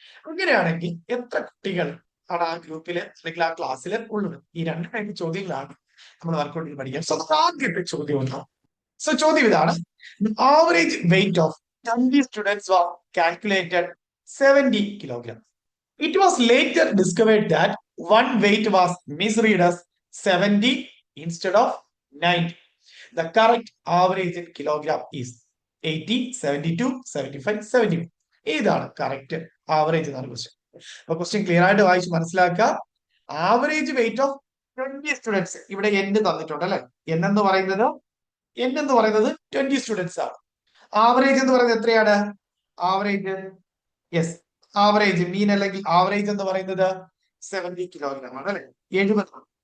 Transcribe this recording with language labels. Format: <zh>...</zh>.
<ml>അങ്ങനെയാണെങ്കിൽ എത്ര കുട്ടികൾ ആണ് ആ ഗ്രൂപ്പില് അല്ലെങ്കിൽ ആ ക്ലാസ്സിൽ ഉള്ളത്? ഈ രണ്ട് ടൈപ്പ് ചോദ്യങ്ങളാണ് നമ്മൾ വർക്ക്ഔട്ട് ചെയ്ത് പഠിക്കുക. സോ ആദ്യത്തെ ചോദ്യം ഉണ്ടോ?</ml> <en>so</en> <ml>ചോദ്യം ഇതാണ്:</ml> <en>Average weight of 20 students was calculated 70 kilogram. It was later discovered that one weight was misread as 70 instead of 90. The correct average in kilogram is 80, 72, 75, 71.</en> <ml>ഏതാണ് കറക്റ്റ് ആവറേജ് എന്നാണ് ക്വസ്റ്റ്യൻ. അപ്പൊ ക്വസ്റ്റ്യൻ ക്ലിയർ ആയിട്ട് വായിച്ച് മനസ്സിലാക്കുക. Average weight of 20 students, ഇവിടെ N തന്നിട്ടുണ്ട് അല്ലെ. N എന്ന് പറയുന്നത് 20 സ്റ്റുഡൻസ് ആണ്. ആവറേജ് എന്ന് പറയുന്നത് എത്രയാണ്? ആവറേജ്, യെസ്, ആവറേജ് മീൻ അല്ലെങ്കിൽ ആവറേജ് എന്ന് പറയുന്നത് 70 കിലോഗ്രാം ആണ് അല്ലെ, 70.</ml>